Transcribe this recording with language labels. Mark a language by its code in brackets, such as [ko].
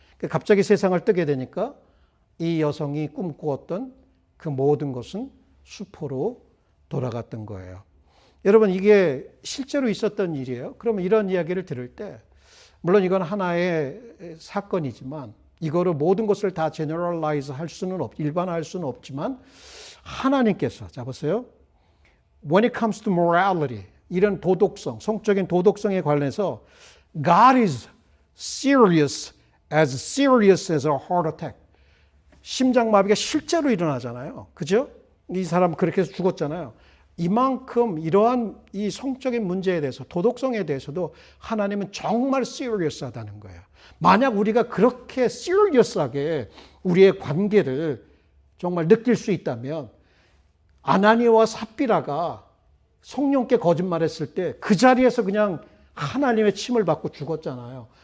[ko] 갑자기 세상을 뜨게 되니까 이 여성이 꿈꾸었던 그 모든 것은 수포로 돌아갔던 거예요. 여러분 이게 실제로 있었던 일이에요. 그러면 이런 이야기를 들을 때 물론 이건 하나의 사건이지만 이거를 모든 것을 다 제너럴라이즈 할 수는 일반화할 수는 없지만 하나님께서 자 보세요. [en] When it comes to morality [ko] 이런 도덕성, 성적인 도덕성에 관련해서 [en] God is serious as a heart attack. [ko] 심장마비가 실제로 일어나잖아요. 그죠? 이 사람 그렇게 해서 죽었잖아요. 이만큼 이러한 이 성적인 문제에 대해서 도덕성에 대해서도 하나님은 정말 serious하다는 거예요. 만약 우리가 그렇게 serious하게 우리의 관계를 정말 느낄 수 있다면 아나니아와 삽비라가 성령께 거짓말했을 때 그 자리에서 그냥 하나님의 침을 받고 죽었잖아요.